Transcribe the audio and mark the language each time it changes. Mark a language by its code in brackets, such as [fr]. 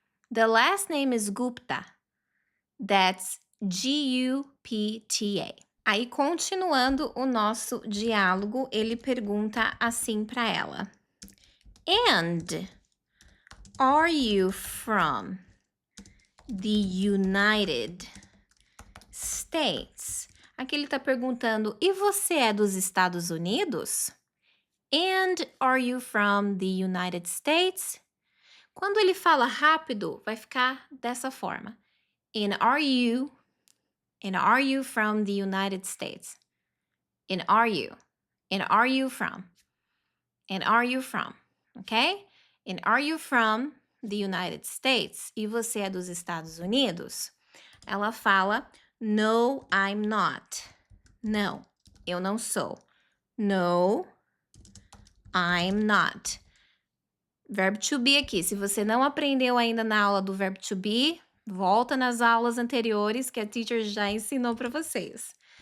[en] The last name is Gupta, that's G-U-P-T-A. [pt] Aí, continuando o nosso diálogo, ele pergunta assim para ela. [en] And are you from the United States? [pt] Aqui ele está perguntando, e você é dos Estados Unidos? [en] And are you from the United States? [pt] Quando ele fala rápido, vai ficar dessa forma. [en] And are you from the United States? And are you from? And are you from? Ok? And are you from the United States? [pt] E você é dos Estados Unidos? Ela fala, [en] no, I'm not. [pt] Não, eu não sou. [en] No, I'm not. [pt] Verbo to be aqui. Se você não aprendeu ainda na aula do verbo to be, volta nas aulas anteriores que a teacher já ensinou para vocês.